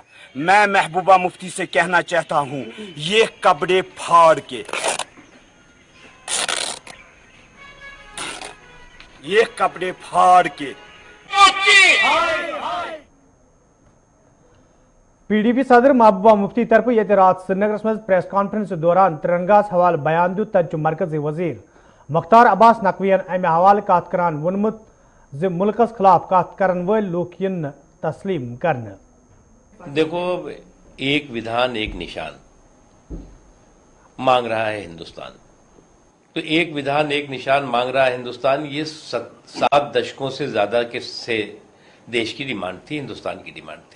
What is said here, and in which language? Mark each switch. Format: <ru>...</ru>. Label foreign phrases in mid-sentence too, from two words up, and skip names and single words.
<hi>मैं महबूबा मुफ्ती से कहना चाहता हूं, ये कपड़े फाड़ के, ये कपड़े फाड़ के</hi> <ks>PDP सदर महबूबा मुफ्ती तरफ ये रात श्रीनगर मज</ks> <en>press conference</en> <ks>दौरान तिरंगास हवाल बयान दित। तत मरकजी वजीर मुख्तार अब्बास नकवियन अमे हवाल कत करान वोनमुत ज मुल्कस खिलाफ कत करन वल लूक यिन तस्लीम करने।</ks> <hi>देखो, एक विधान एक निशान मांग रहा है हिंदुस्तान। तो एक विधान एक निशान मांग रहा है हिंदुस्तान, ये 7 दशकों से ज्यादा के से देश की डिमांड थी, हिंदुस्तान की डिमांड थी।</hi>